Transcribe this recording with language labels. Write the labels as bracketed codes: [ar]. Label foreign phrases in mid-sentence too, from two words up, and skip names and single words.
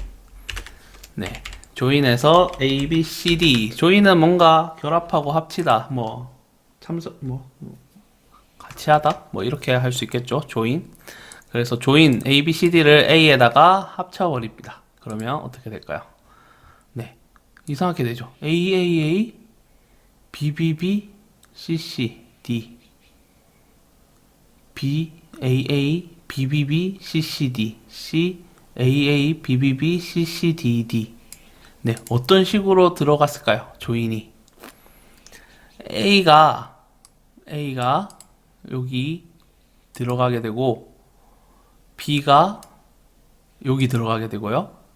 [ko] 네. join에서 A, B, C, D. join은 뭔가 결합하고 합치다. 같이 하다. 이렇게 할 수 있겠죠. join. 그래서 join A, B, C, D를 A에다가 합쳐버립니다. 그러면 어떻게 될까요? 네. 이상하게 되죠. A, A, A, B, B, B, C, C, D. B, A, A, B, B, B, C, C, D. C, A, A, B, B, B, C, C, D, D. 네. 어떤 식으로 들어갔을까요? join이. A가 여기 들어가게 되고, B가 여기 들어가게 되고요.